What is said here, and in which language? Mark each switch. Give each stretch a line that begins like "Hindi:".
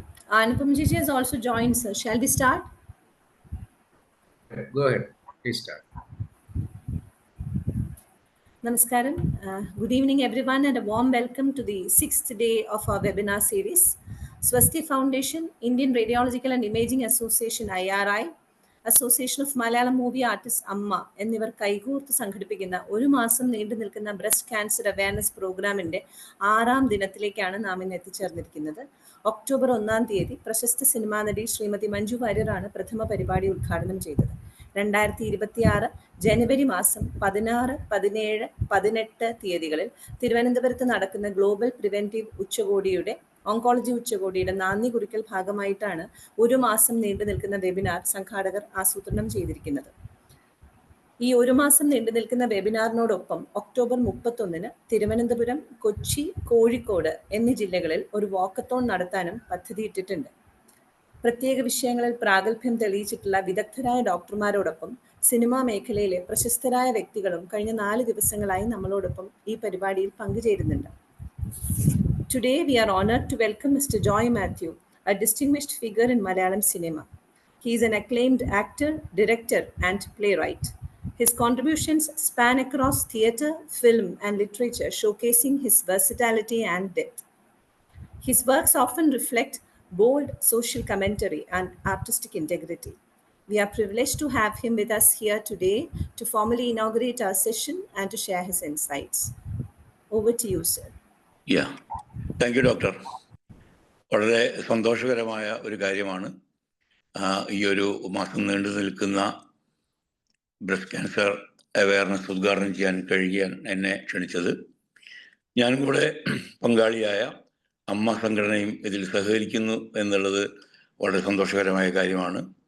English: Anupama Chichi has also joined, sir. Shall we start? Go ahead. Please start.
Malayalam: Namaskaram.
English: Good evening, everyone, and a warm welcome to the 6th day of our webinar series.
Malayalam: Swasthi Foundation, Indian Radiological and Imaging Association IRI, Association of Malayalam Movie Artists AMMA എന്നിവർ കൈകോർത്ത് സംഘടിപ്പിക്കുന്ന ഒരു മാസം നീണ്ടു നിൽക്കുന്ന breast cancer awareness പ്രോഗ്രാമിന്റെ 6ാം ദിനത്തിലേക്കാണ് നാം ഇന്ന് എത്തിച്ചേർന്നിരിക്കുന്നത്. ഒക്ടോബർ 1-ാം തീയതി പ്രശസ്ത സിനിമാ നടി ശ്രീമതി മഞ്ജു വാര്യറാണ് പ്രഥമ പരിപാടി ഉദ്ഘാടനം ചെയ്തത്. 2026 ജനുവരി മാസം 16, 17, 18 തീയതികളിൽ തിരുവനന്തപുരത്ത് നടക്കുന്ന ഗ്ലോബൽ പ്രിവെന്റീവ് ഉച്ചകോടിയുടെ ഓങ്കോളജി ഉച്ചകോടിയുടെ നാന്ദി കുറിക്കൽ ഭാഗമായിട്ടാണ് ഒരു മാസം നീണ്ടു നിൽക്കുന്ന വെബിനാർ സംഘാടകർ ആസൂത്രണം ചെയ്തിരിക്കുന്നത്. ഈ ഒരു മാസം നീണ്ടു നിൽക്കുന്ന വെബിനാറിനോടൊപ്പം ഒക്ടോബർ 31-ന് തിരുവനന്തപുരം, കൊച്ചി, കോഴിക്കോട് എന്നീ ജില്ലകളിൽ ഒരു വാക്കത്തോൺ നടത്താനും പദ്ധതിയിട്ടിട്ടുണ്ട്. പ്രത്യേക വിഷയങ്ങളിൽ പ്രാഗൽഭ്യം തെളിയിച്ചിട്ടുള്ള വിദഗ്ധരായ ഡോക്ടർമാരോടൊപ്പം സിനിമാ മേഖലയിലെ പ്രശസ്തരായ വ്യക്തികളും കഴിഞ്ഞ 4 ദിവസങ്ങളായി നമ്മളോടൊപ്പം ഈ പരിപാടിയിൽ പങ്കുചേരുന്നുണ്ട്.
English: Today we are honored to welcome Mr. Joy Mathew, a distinguished figure in Malayalam cinema. He is an acclaimed actor, director, and playwright. His contributions span across theatre, film, and literature, showcasing his versatility and depth. His works often reflect bold social commentary and artistic integrity. We are privileged to have him with us here today to formally inaugurate our session and to share his insights. Over to you, sir. Yeah. Thank you, Doctor.
Malayalam: വളരെ സന്തോഷകരമായ ഒരു കാര്യമാണ് ഈ ഒരു മാസം നീണ്ടു നിൽക്കുന്ന breast cancer awareness ഉദ്ഘാടനം ചെയ്യാൻ കഴിയാൻ എന്നെ ക്ഷണിച്ചത്. ഞാനും കൂടെ പങ്കാളിയായ അമ്മ സംഘടനയും ഇതിൽ സഹകരിക്കുന്നു എന്നുള്ളത് വളരെ സന്തോഷകരമായ കാര്യമാണ്.